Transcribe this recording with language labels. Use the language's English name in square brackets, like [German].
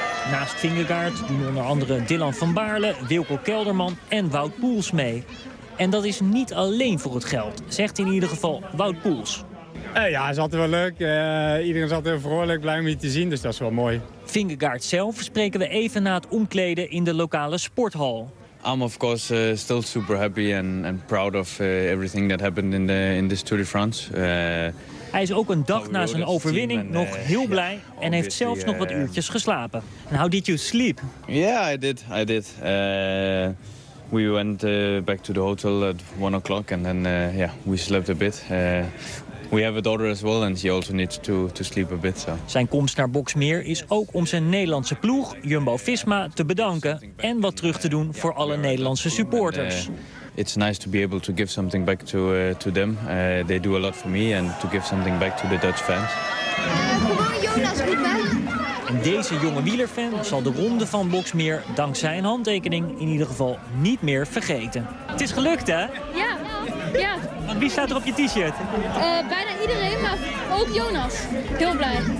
[Dutch] Naast Vingegaard doen onder andere Dylan van Baarle, Wilco Kelderman en Wout Poels mee. En dat is niet alleen voor het geld, zegt in ieder geval Wout Poels. Ja, het is altijd wel leuk. Iedereen is altijd heel vrolijk, blij om je te zien, dus dat is wel mooi. Vingegaard zelf spreken we even na het omkleden in de lokale sporthal. [English] I'm of course still super happy and proud of everything that happened in this Tour de France. [Dutch] Hij is ook een dag na zijn overwinning nog heel blij en heeft zelfs nog wat uurtjes geslapen. [English] And how did you sleep? Yeah, I did. We went back to the hotel at 1:00 and then we slept a bit. We have a daughter as well and she also needs to sleep a bit. So. [Dutch] Zijn komst naar Boxmeer is ook om zijn Nederlandse ploeg Jumbo-Visma te bedanken en wat terug te doen voor alle Nederlandse supporters. [English] It's nice to be able to give something back to them. They do a lot for me and to give something back to the Dutch fans. [Dutch] En deze jonge wielerfan zal de ronde van Boxmeer dankzij een handtekening in ieder geval niet meer vergeten. Het is gelukt, hè? Ja. Ja. Wie staat er op je t-shirt? Bijna iedereen, maar ook Jonas. Heel blij.